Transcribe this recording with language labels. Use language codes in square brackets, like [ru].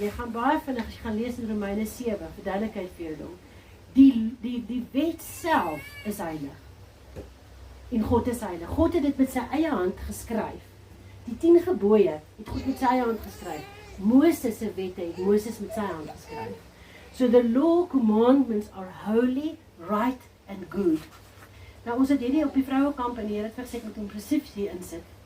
[af] Jy gaan baie vinnig, as jy gaan lees in Romeine 7, vir duidelikheid vir jou dom. Die wet self is heilig. En God is heilig. God het dit met sy eie hand geskryf. Die 10 gebooie het God met sy eie hand geskryf. Moses se wette het Moses met sy hand geskryf. [en] So the law commandments are holy, right and good. [af] Nou ons het hierdie op die vrouekamp en die Here het gesê ek moet hom presies hier insit.